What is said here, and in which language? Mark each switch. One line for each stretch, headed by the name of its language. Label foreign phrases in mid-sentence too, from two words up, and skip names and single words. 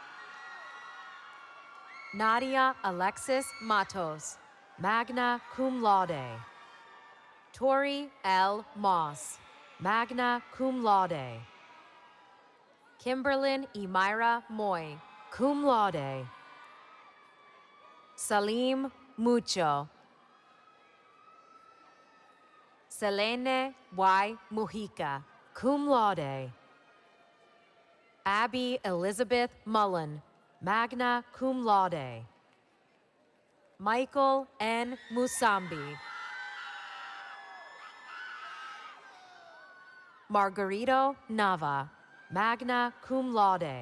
Latin: Nadia Alexis Matos, magna cum laude. Tori L. Moss, magna cum laude. Kimberlyn Emira Moy, cum laude. Salim Mucho. Selene Y. Mujica, cum laude. Abby Elizabeth Mullen, magna cum laude. Michael N. Musambi. Margarito Nava, magna cum laude.